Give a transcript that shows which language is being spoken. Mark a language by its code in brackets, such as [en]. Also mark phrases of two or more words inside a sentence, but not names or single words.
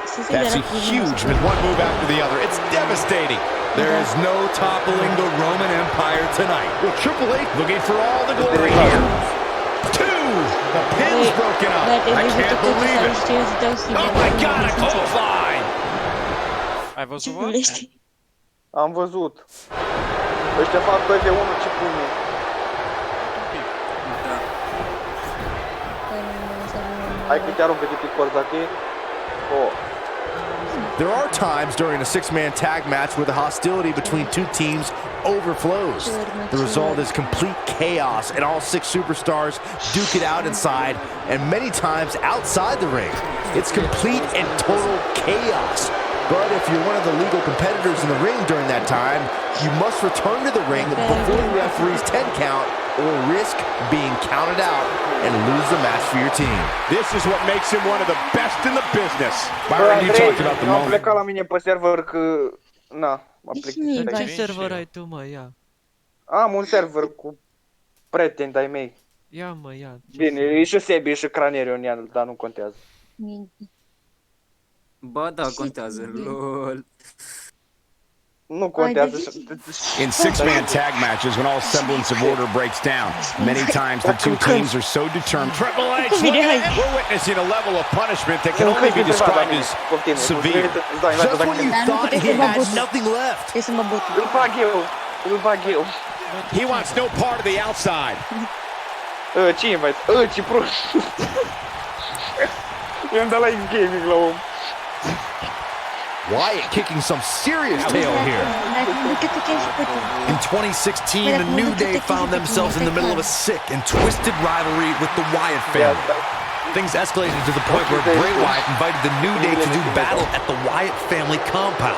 [en] That's a huge With one move after the other. It's devastating. There is no toppling the Roman Empire tonight. Well, Triple H looking for all the glory here. Two! The pin's broken up. I can't believe it. Oh my God, a clothesline! [ro] Ai văzut, bă? Am văzut. Ăștia fac 2v1, ce pune. Hai că te aruncă de pe corzi, dacă e. Oh. [en] There are times during a six-man tag match where the hostility between two teams overflows. The result is complete chaos, and all six superstars duke it out inside, and many times outside the ring. It's complete and total chaos. But if you're one of the legal competitors in the ring during that time, you must return to the ring before the referee's 10 count or risk being counted out and lose the match for your team. This is what makes him one of the best in the business. Byron, you talked about the [ro] Am [en] moment. [ro] plecat la mine pe server că... Na, m-a plictisit. Ce server ai tu, mă? Ia. Am un server cu prieteni de-ai mei. Ia, mă, ia. Bine, e și Sebi, e și Craneriu în el, dar nu contează. Ba da, contează, lol. Nu contează. [en] In six-man tag matches, when all semblance of order breaks down, many times the two teams are so determined. Triple H, we're witnessing a level of punishment that can only be described as severe. Just when you thought he had nothing left. [ro] Îl bag eu, îl bag eu. [en] He wants no part of the outside. [ro] Ce invite? Ce prost. I-am dat la X-Gaming la om. [en] Wyatt kicking some serious tail here. In 2016, the New Day found themselves in the middle of a sick and twisted rivalry with the Wyatt family. Things escalated to the point where Bray Wyatt invited the New Day to do battle at the Wyatt family compound.